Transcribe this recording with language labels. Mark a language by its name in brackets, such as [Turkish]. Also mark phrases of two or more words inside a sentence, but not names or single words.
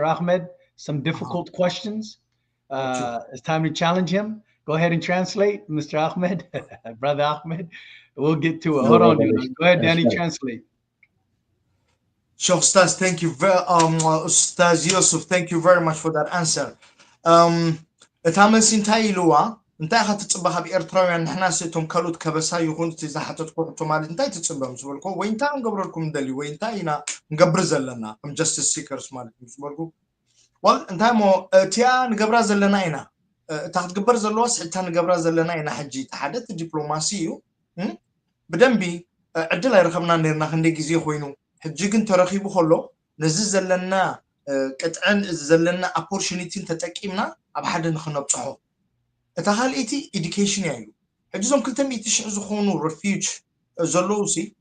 [English] Ahmed some difficult questions. It's time to challenge him. Go ahead and translate, Mr. Ahmed, Brother Ahmed. We'll get to it. Hold on, Yunus. Go ahead, Danny, translate. Sure, Ustaz, thank you very Ustaz Yusuf, thank you very much for that answer. [Tigrinya] እታመንሲ እንታይ ኢልዋ እንታይ ኢኻ ትፅበኻ ብኤርትራውያን ንሕና ስእቶም ካልኦት ከበሳ ይኹን እቲ ዝሓተትኩ ሕቶ ማለት እንታይ ትፅበም ዝበልኩ ወይ እንታይ ክንገብረልኩም ንደልዩ ወይ እንታይ ኢና ንገብር ዘለና ከም [English] justice seekers [Tigrinya] ማለት እዩ ዝበልኩ ወል እንታይ ሞ እቲኣ ንገብራ ዘለና ኢና እታ ክትግበር ዘለዋ ስዕታ ንገብራ ዘለና ኢና ሕጂ እቲ ሓደ እቲ ዲፕሎማሲ እዩ ብደንቢ ዕድል ኣይረኸብና ነርና ክንደይ ግዜ ኮይኑ ሕጂ ግን ተረኺቡ ከሎ ነዚ ዘለና ቅጥዕን ዘለና ኦፖርቹኒቲን ተጠቂምና ኣብ ሓደ ንኽነብፅሖ እታ ካልእቲ ኤዱኬሽን እያ እዩ ሕጂ ዞም 200,000 ዝኾኑ ሪፊውጅ ዘለዉ ሲ